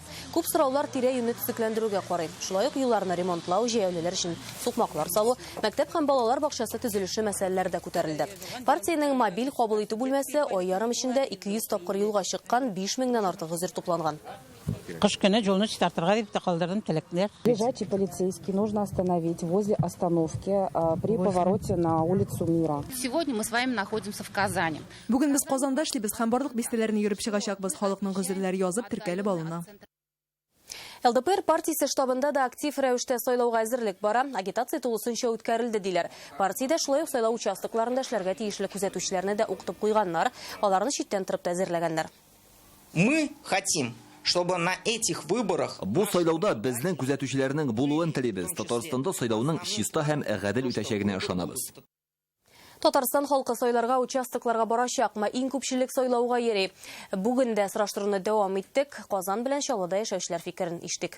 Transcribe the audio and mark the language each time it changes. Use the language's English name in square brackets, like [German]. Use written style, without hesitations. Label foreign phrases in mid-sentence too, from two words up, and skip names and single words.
[Tatar] Күп сораулар тирә-юньне төзекләндерүгә карый. Шулай ук юлларны ремонтлау, җәяүлеләр өчен сукмаклар салу, мәктәп һәм балалар бакчасы төзелеше мәсьәләләре дә күтәрелде. Партиянең мобиль кабул итү бүлмәсе ай ярым эчендә 200 тапкыр юлга чыккан, 5000 дән артык гозер тупланган. Кыш көне җолны чистартырга дип калдырдым теләкләр. [Russian] Лежачий полицейский нужно остановить возле остановки при повороте на улицу Мира. Сегодня мы с вами находимся в Казани. [Tatar] Бүген без Казанда эшлибез һәм барлык бистәләрне йөреп чыгачакбыз, халыкның гозерләре язып теркәлеп алына. ЛДПР партиясе штабында да актив рәвештә сайлауга әзерлек бара. Агитация тулысынча үткәрелде диләр. Партиядә шулай ук сайлау участокларында эшләргә тиешле күзәтүчеләрне дә укытып куйганнар, аларны читтән торып әзерләгәннәр. [Russian] Мы хотим, чтобы на этих выборах [Tatar] бу сайлауда безнең күзәтүчеләрнең булуын телибез. Татарстанда сайлауның чиста һәм гадел үтәчәгенә ышанабыз. Татарстан халкы сайларга участокларга барачакмы, иң күпчелек сайлауга йөри. Бүген дә сораштыруны дәвам иттек. Казан белән Чаллыда яшәүчеләр фикерен иштек.